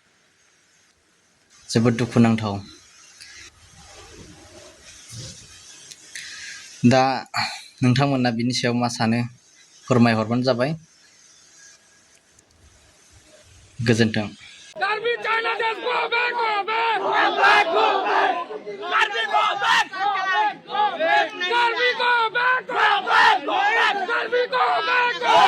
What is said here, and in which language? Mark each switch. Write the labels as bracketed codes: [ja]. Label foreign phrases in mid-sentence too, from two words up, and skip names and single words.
[brx] जोबोद दुखुनांथाव। दा नोंथांमोना बिनि सायाव मा सानो फोरमायहरबानो जाबाय। गोजोन्थों। [en] Garbi China just go back, go back! Go back, go back! Garbi go back! Go back, go back! Garbi go back, go back! Garbi go back!